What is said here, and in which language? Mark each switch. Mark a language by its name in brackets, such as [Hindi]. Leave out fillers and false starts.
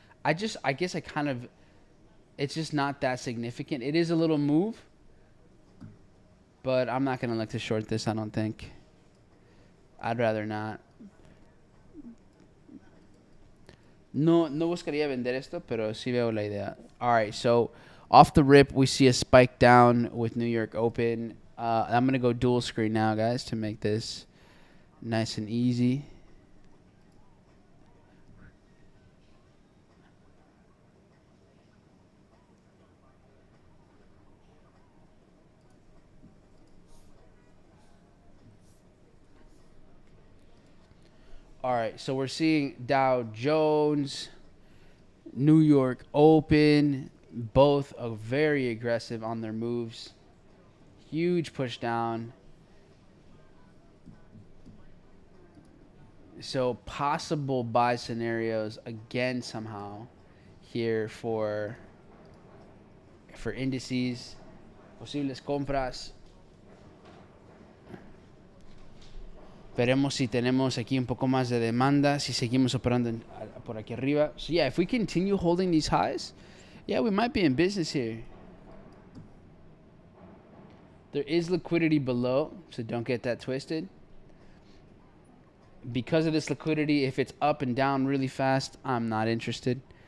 [English] I guess it's just not that significant. It is a little move, but I'm not going to look to short this, I don't think. I'd rather not. [Spanish] No buscaría vender esto, pero sí veo la idea. [English] All right, so off the rip, we see a spike down with New York Open. I'm going to go dual screen now, guys, to make this nice and easy. All right, so we're seeing Dow Jones, New York Open, both are very aggressive on their moves. Huge push down. So possible buy scenarios again somehow here for indices. [Spanish] Posibles compras. Veremos si tenemos aquí un poco más de demanda, si seguimos operando por aquí arriba. [English] So yeah, if we continue holding these highs, yeah, we might be in business here. There is liquidity below, so don't get that twisted. Because of this liquidity, if it's up and down really fast, I'm not interested.